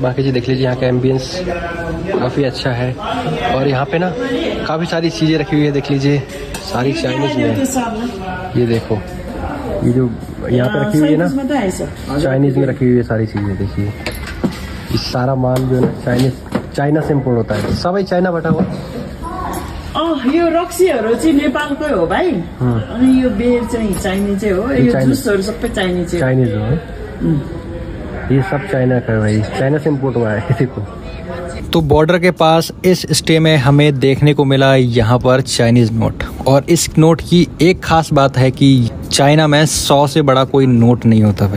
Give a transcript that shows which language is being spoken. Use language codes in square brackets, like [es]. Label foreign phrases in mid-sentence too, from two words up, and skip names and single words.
[hi] बाकी जी देख लीजिए यहाँ का एम्बियंस काफ़ी अच्छा है। और यहाँ पे ना काफ़ी सारी चीज़ें रखी हुई है, देख लीजिए सारी चाइनीज़ में। ये देखो ये जो यहाँ पे रखी हुई है ना, चाइनीज़ में रखी हुई है सारी चीज़ें। देखिए ये सारा माल जो है चाइना से इम्पोर्ट होता है। [ne] सबै चाइना बटा हुआ। यो रक्सीहरू चाहिँ नेपालकै हो भाइ। अनि यो बेर चाहिँ चाइनिजै हो। यो जुसहरू सबै चाइनीज हो। [hi] ये सब चाइना का है भाई, चाइना से इम्पोर्ट हुआ है। देखो तो बॉर्डर के पास इस स्टे में हमें देखने को मिला यहाँ पर चाइनीज़ नोट। और इस नोट की एक खास बात है कि चाइना में 100 से बड़ा कोई नोट नहीं होता भाई।